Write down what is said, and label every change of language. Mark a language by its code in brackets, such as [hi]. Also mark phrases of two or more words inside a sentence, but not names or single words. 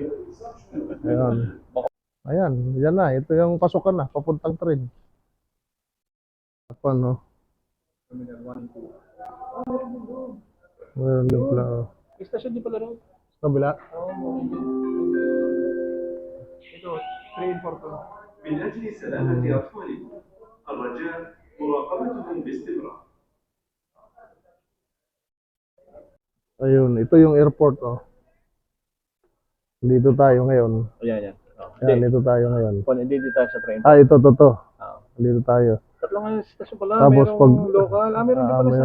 [tl] Ayan. Ayan, yan na. Ito yung pasukan na, papuntang train. Apa, no? [en] Terminal 1 and 2. [tl] Meron din pala. Station din pala rin. Sa kabila. Ito, [en] train for to. [ar] من أجل سلامة أطفالكم الرجاء مراقبتهم باستمرار. [tl] Ayun, ito yung airport, oh. Dito tayo ngayon. Ayan, yan. Ayan, dito tayo ngayon. Hindi tayo sa train. Ah, ito, to. Ah. Dito tayo. Tatlong station pala. Tapos Merong pag local. Meron din pala